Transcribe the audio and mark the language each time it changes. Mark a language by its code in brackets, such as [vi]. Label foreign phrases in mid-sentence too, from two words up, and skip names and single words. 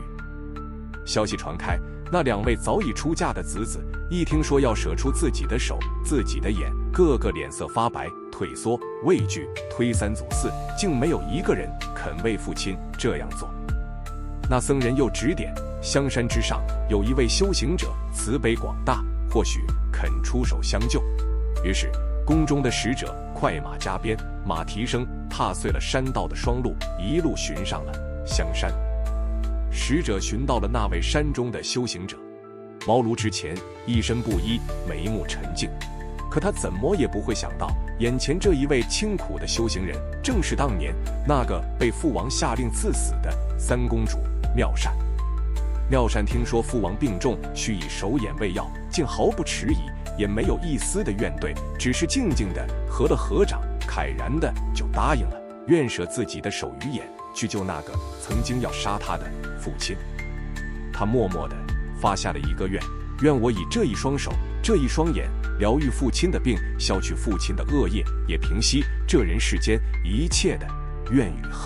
[zh] 消息傳開，那兩位早已出嫁的子子，一聽說要捨出自己的手、自己的眼，個個臉色發白，退縮畏懼，推三阻四，竟沒有一個人肯為父親這樣做。那僧人又指點，香山之上有一位修行者，慈悲廣大，或許肯出手相救。於是宮中的使者快馬加鞭，馬蹄聲踏碎了山道的霜路，一路尋上了香山。使者尋到了那位山中的修行者，茅廬之前，一身布衣，眉目沉靜。可他怎麼也不會想到，眼前這一位清苦的修行人，正是當年那個被父王下令賜死的三公主妙善。妙善聽說父王病重，需以手眼餵藥，竟毫不遲疑，也沒有一絲的怨懟，只是靜靜地合了合掌，慨然的就答應了願捨自己的手與眼去救那個曾經要殺他的父親。他默默地發下了一個願：願我以這一雙手，這一雙眼，療癒父親的病，消去父親的惡業，也平息這人世間一切的怨與恨。